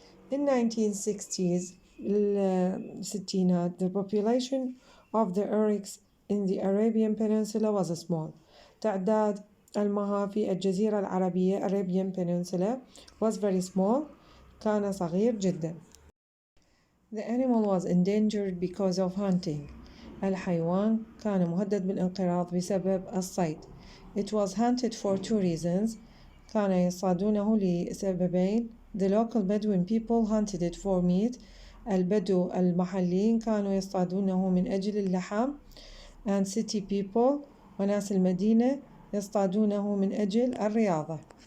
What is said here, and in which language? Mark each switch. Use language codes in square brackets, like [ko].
[en] In 1960s, the population of the oryx in the Arabian Peninsula was small. [ar] تعداد المها في الجزيرة العربية [en] Arabian Peninsula was very small. [ar] كان صغير جدا. [en] The animal was endangered because of hunting. [ar] الحيوان كان مهدد بالانقراض بسبب الصيد. [en] It was hunted for two reasons. [ar] كان يصطادونه لسببين. [en] The local Bedouin people hunted it for meat. [ar] البدو المحليين كانوا يصطادونه من أجل اللحم [en] and city people [ar] وناس المدينة يصطادونه من أجل الرياضة.